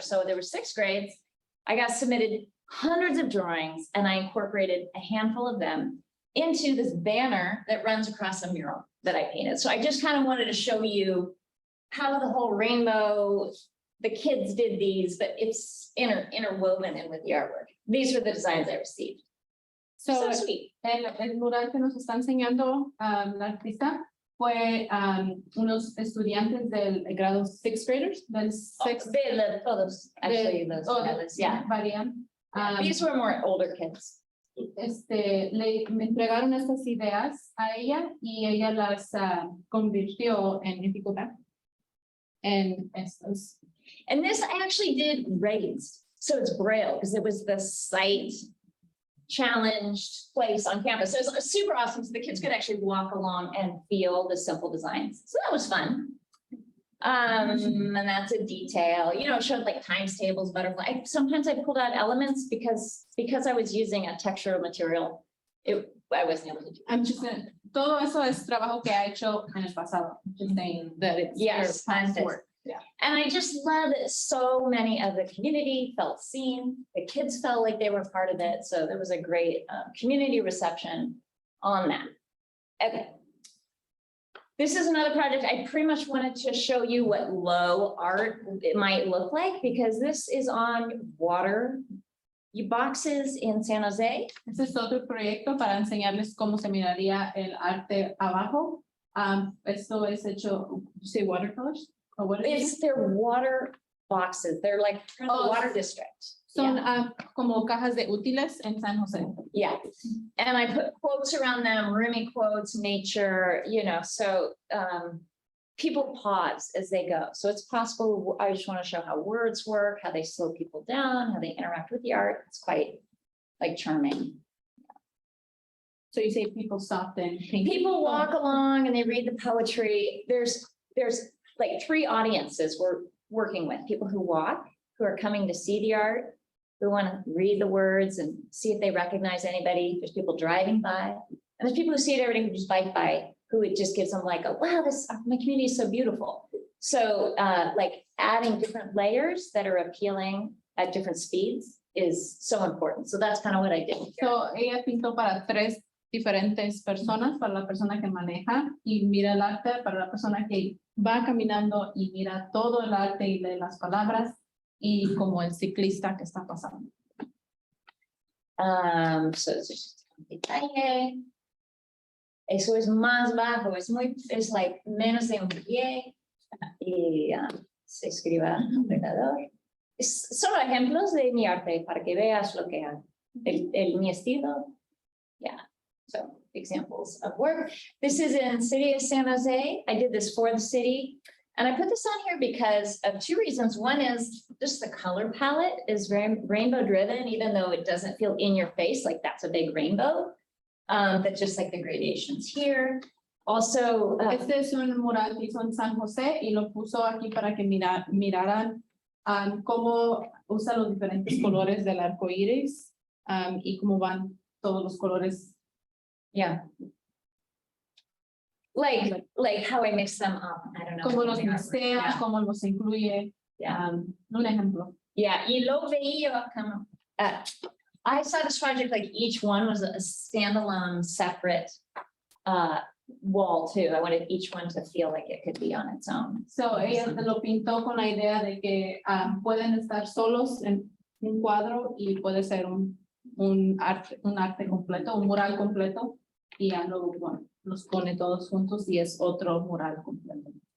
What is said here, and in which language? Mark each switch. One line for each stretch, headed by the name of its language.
English: So there were 6 grades. I got submitted hundreds of drawings, and I incorporated a handful of them into this banner that runs across a mural that I painted. So I just kind of wanted to show you how the whole rainbow, the kids did these, but it's interwoven in with the artwork. These were the designs I received. So sweet.
Spanish: El mural que nos está enseñando la artista fue unos estudiantes del grado
English: 6th graders,
Spanish: del sixth. Todos,
English: actually, those others, yeah.
Spanish: Varían.
English: These were more older kids.
Spanish: Me entregaron estas ideas a ella y ella las convirtió en dificultad. En estos.
English: And this I actually did raised, so it's Braille, because it was the sight challenged place on campus. So it was super awesome. So the kids could actually walk along and feel the simple designs. So that was fun. And that's a detail, you know, it showed like times tables, butterfly. Sometimes I pulled out elements because I was using a textural material. I wasn't able to do. I'm just gonna,
Spanish: todo eso es trabajo que ha hecho en el pasado.
English: Just saying that it's Yes, her past work. Yeah. And I just love that so many of the community felt seen. The kids felt like they were part of it. So there was a great community reception on that. Okay. This is another project. I pretty much wanted to show you what low art it might look like, because this is on water boxes in San Jose.
Spanish: Este es otro proyecto para enseñarles cómo se miraría el arte abajo. Esto es hecho,
English: you say watercolors? Or what is it? It's their water boxes. They're like from the Oh, water district.
Spanish: Son como cajas de útiles en San Jose.
English: Yeah. And I put quotes around them, roomy quotes, nature, you know, so people pause as they go. So it's possible. I just want to show how words work, how they slow people down, how they interact with the art. It's quite like charming. So you say people stop and think. People walk along and they read the poetry. There's like three audiences we're working with: people who walk, who are coming to see the art, who want to read the words and see if they recognize anybody. There's people driving by, and there's people who see it every day, who just bike by, who it just gives them like, a wow, this my community is so beautiful. So like adding different layers that are appealing at different speeds is so important. So that's kind of what I did here.
Spanish: So ella pintó para tres diferentes personas, para la persona que maneja y mira el arte, para la persona que va caminando y mira todo el arte y lee las palabras, y como el ciclista que está pasando.
English: So it's just
Spanish: un detalle. Eso es más bajo, es like menos de un pie y se escriba alrededor. Solo ejemplos de mi arte para que veas lo que hago. Mi estilo.
English: Yeah. So examples of work. This is in City of San Jose. I did this for the city. And I put this on here because of two reasons. One is just the color palette is very rainbow driven, even though it doesn't feel in your face, like that's a big rainbow. But just like the gradations here. Also,
Spanish: Este es un mural que hizo en San José y lo puso aquí para que miraran cómo usa los diferentes colores del arco iris y cómo van todos los colores.
English: yeah. Like how I mix them up. I don't know.
Spanish: Cómo los mezcla,
English: Yeah.
Spanish: cómo los incluye.
English: Yeah.
Spanish: Un ejemplo.
English: Yeah,
Spanish: y lo veía como,
English: I saw this project, like each one was a standalone, separate wall too. I wanted each one to feel like it could be on its own.
Spanish: So ella lo pintó con la idea de que pueden estar solos en un cuadro y puede ser un arte completo, un mural completo, y ya luego los pone todos juntos y es otro mural completo.